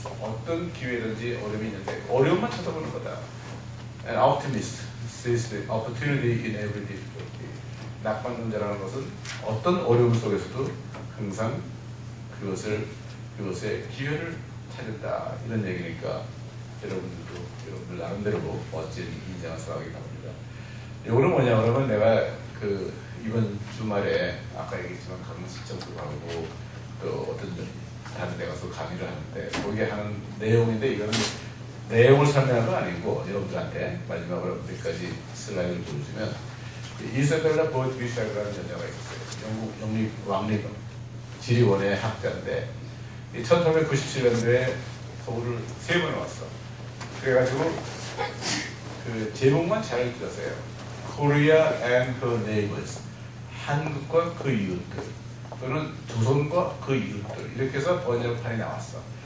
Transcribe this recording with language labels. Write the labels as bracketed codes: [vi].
[ko] 어떤 기회든지 어려움이 있는데 어려움만 쳐다보는 거다. [en] An optimist sees the opportunity in every difficulty. [ko] 낙관론자라는 것은 어떤 어려움 속에서도 항상 그것의 기회를 찾는다, 이런 얘기니까 여러분들 나름대로 멋진 인정을 사하기 바랍니다. 이거는 뭐냐 그러면 내가 이번 주말에 아까 얘기했지만 강릉시청도 가고 또 어떤 다른 데 가서 강의를 하는데 거기에 하는 내용인데, 이거는 내용을 설명한 건 아니고 여러분들한테 마지막으로 몇 가지 슬라이드를 보여주면, 이사벨라 보트비샤라는 여자가 있었어요. 영국 왕립 지리원의 학자인데 1897년도에 서울을 3번 왔어. 그래가지고 그 제목만 잘 들었어요. [en] Korea and her neighbors. [ko] 한국과 그 이웃들, 또는 조선과 그 이웃들, 이렇게 해서 번역판이 나왔어.